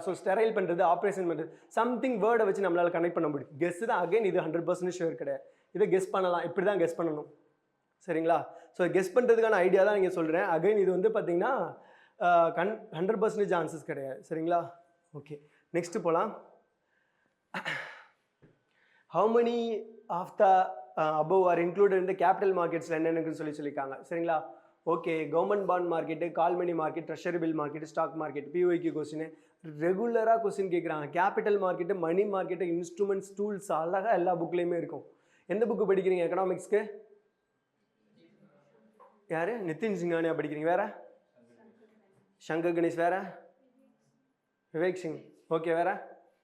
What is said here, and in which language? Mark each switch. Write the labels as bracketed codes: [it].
[ta] So sterile பண்ணுறது, operation பண்ணுறது, something வேர்டை வச்சு நம்மளால் கனெக்ட் பண்ண முடியும். கெஸ் தான் அகைன், இது 100% ஷுவர் கிடையாது. இதை கெஸ் பண்ணலாம், இப்படி தான் கெஸ் பண்ணணும். சரிங்களா? ஸோ கெஸ் பண்ணுறதுக்கான ஐடியா தான் நீங்கள் சொல்கிறேன். அகைன் இது வந்து பார்த்தீங்கன்னா 100% ஆன்சர்ஸ் கிடையாது. சரிங்களா? ஓகே, நெக்ஸ்ட்டு போகலாம். [en] How many of the above are included in the capital markets [ta] என்னன்னு சொல்லியிருக்காங்க. சரிங்களா? ஓகே, கவர்மெண்ட் பாண்ட் மார்க்கெட்டு, கால் money market, treasury bill market, stock market. பிஒய்க்கு question ரெகுலராக கொஸ்டின் கேட்குறாங்க. கேபிட்டல் மார்க்கெட்டு, மணி மார்க்கெட்டு, இன்ஸ்ட்ருமெண்ட்ஸ், டூல்ஸ் அழகாக எல்லா புக்லேயுமே இருக்கும். எந்த புக்கு படிக்கிறீங்க எக்கனாமிக்ஸ்க்கு? யார்? நிதின் சிங்கானியா படிக்கிறீங்க. வேற? சங்கர் கணேஷ். வேற? விவேக் சிங். ஓகே, வேற?